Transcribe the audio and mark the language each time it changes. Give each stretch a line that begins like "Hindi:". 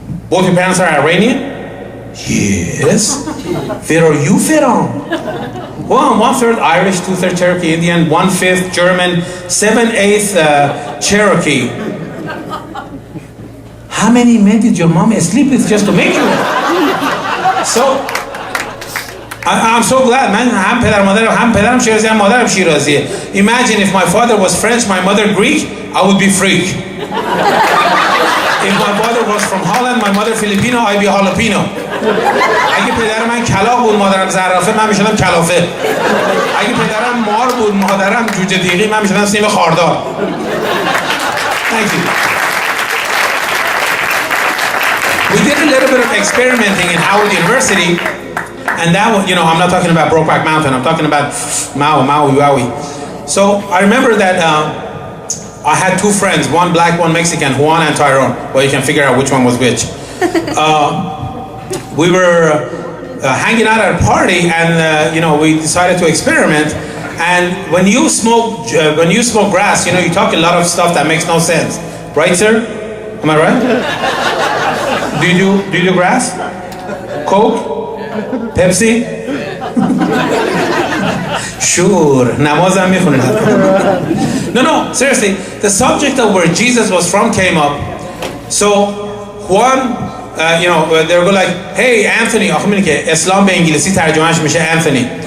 English: Both your parents are Iranian? Yes. Where are you from? Well, I'm 1/3 Irish, 2/3 Cherokee Indian, 1/5 German, 7/8 Cherokee. How many men did your mom sleep with just to make you? So, I'm so glad, man.
Persian: هم پدرم شیرازی هم مادرم شیرازیه.
English: Imagine if my father was French, my mother Greek, I would be freak. If my father was from Holland, my mother Filipino, I'd be jalapeno.
Persian: اگه پدر من کلاغ بود مادرم زرافه من میشدم کلافه. اگه پدرم مار بود مادرم جوجه دیقی من میشدم سیم خاردار.
English: Thank you. We did a little bit of experimenting in Howard University, and that was, I'm not talking about Brokeback Mountain, I'm talking about Maui. So I remember that I had two friends, one black, one Mexican, Juan and Tyrone. Well, you can figure out which one was which. We were hanging out at a party, and we decided to experiment. And when you smoke grass, you talk a lot of stuff that makes no sense, right, sir? Am I right? Do you do grass? Coke? Pepsi? Sure.
Persian: Namazam mikhone.
English: No, seriously. The subject of where Jesus was from came up. So Juan, they were like, hey, Anthony.
Persian: آخه میگه که اسلام به انگلیسی ترجمهش میشه Anthony.